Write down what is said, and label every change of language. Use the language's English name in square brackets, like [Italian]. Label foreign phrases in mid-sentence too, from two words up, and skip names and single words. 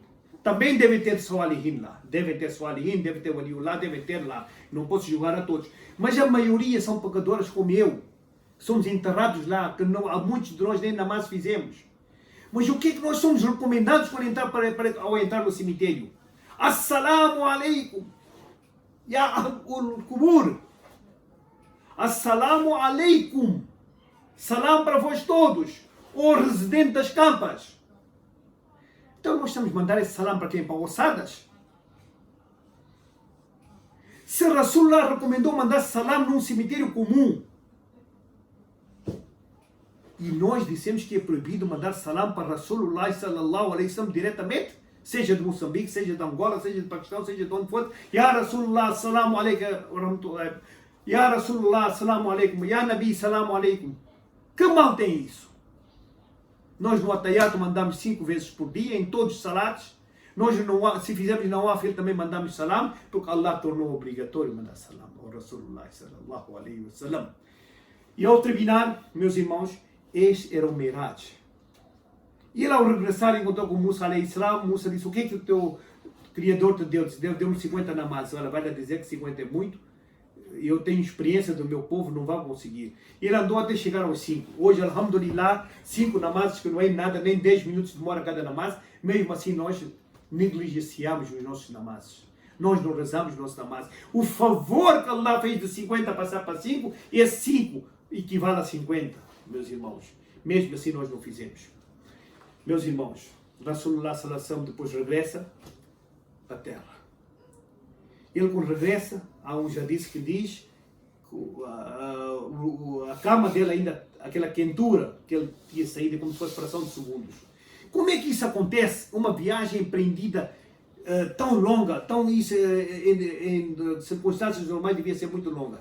[Portuguese] Também deve ter Salihin lá. Deve ter Salihin, deve ter Waliullah, deve ter lá. Não posso julgar a todos. Mas a maioria são pecadoras como eu. Somos enterrados lá, que não, há muitos de nós nem namaz fizemos. Mas o que é que nós somos recomendados ao entrar no cemitério? [Arabic] السلام عليكم، يا القبور. السلام عليكم. [Portuguese] Salam para vós todos, ó residente das campas. Então nós estamos a mandar esse salam para quem? Para ossadas? Se Rasulullah recomendou mandar salam num cemitério comum, e nós dissemos que é proibido mandar salam para Rasulullah [Arabic] صلى الله عليه وسلم [Portuguese] diretamente, seja de Moçambique, seja de Angola, seja de Paquistão, seja de onde for, [Arabic] يا رسول الله سلام عليكم، يا رسول الله سلام عليكم، يا نبي سلام عليكم. [Portuguese] Que mal tem isso? Nós no Atayat mandamos 5 vezes por dia, em todos os salatos. Nós, se fizermos na Nawafil, também mandamos salam, porque Allah tornou obrigatório mandar salam ao Rasulullah [Arabic] صلى الله عليه وسلم. [Portuguese] E ao terminar, meus irmãos, este era o Miraj. E ele ao regressar encontrou com Musa [Arabic] عليه السلام. [Portuguese] Musa disse, o que é que o teu Criador te deu? Deu-me 50 namazes. Ela vai dizer que 50 é muito. Eu tenho experiência do meu povo, não vai conseguir. E ele andou até chegar aos 5. Hoje, alhamdulillah, 5 namazes, que não é nada, nem 10 minutos demora cada namaz. Mesmo assim, nós negligenciamos os nossos namazes. Nós não rezamos os nossos namazes. O favor que Allah fez de 50 passar para 5, esse 5 equivale a 50, meus irmãos. Mesmo assim, nós não fizemos. Meus irmãos, Rasulullah [Arabic] صلى الله عليه وسلم [Portuguese] depois regressa à terra. Ele quando regressa, há um hadith que diz que a cama dele ainda, aquela quentura que ele tinha saído, como se fosse fração de segundos. Como é que isso acontece? Uma viagem empreendida tão longa, isso em circunstâncias normais devia ser muito longa.